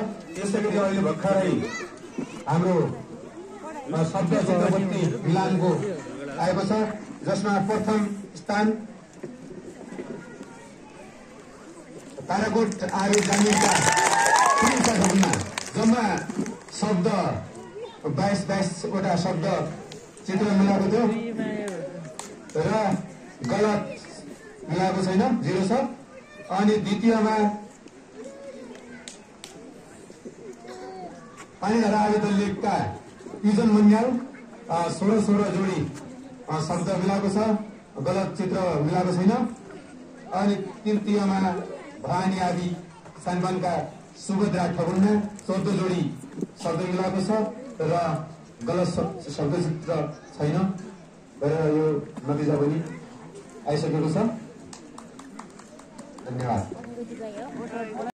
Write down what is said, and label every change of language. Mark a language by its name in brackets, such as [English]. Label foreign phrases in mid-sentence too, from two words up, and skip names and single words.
[Nepali] त्यसै गरी अहिले भर्खरै हाम्रो शब्द चित्रपट्टि मिलानको आएको छ, जसमा प्रथम स्थान ताराकोट आबी जामिलका सुनिता ठगुन्ना, जम्मा शब्द 22 वटा शब्द चित्र मिलाएको थियो र गलत मिलाएको छैन, 0 छ। अनि द्वितीयमा पानीधरा आबी दल्लेका युजन मन्याल 16 जोडी शब्द मिलाएको छ, गलत चित्र मिलाएको छैन। अनि तृतीयमा भवानी आबी सानपानका सुभद्रा ठगुन्ना 14 जोडी शब्द मिलाएको छ र गलत शब्द चित्र छैन गरेर यो नतिजा पनि आइसकेको छ। धन्यवाद।